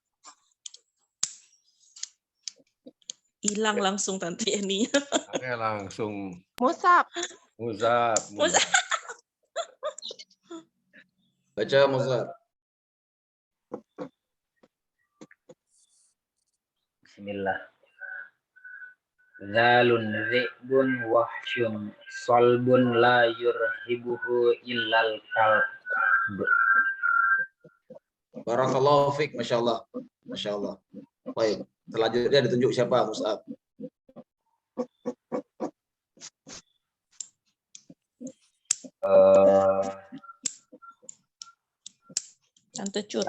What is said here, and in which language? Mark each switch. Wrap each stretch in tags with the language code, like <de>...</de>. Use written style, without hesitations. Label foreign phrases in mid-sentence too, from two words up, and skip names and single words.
<id>Hilang langsung Tante Yani. Oke, langsung. Mus'ab. Mus'ab. Baca Mus'ab. Bismillah.</id> <ar>ظلٌّ ذئبٌ وحشٌ سلبٌ لا يرهبه إلا الكلب. بارك الله فيك, ما شاء الله. ما شاء الله.</ar> <id>Baik, selanjutnya ditunjuk siapa, Mus'ab? Tante Cut.</id>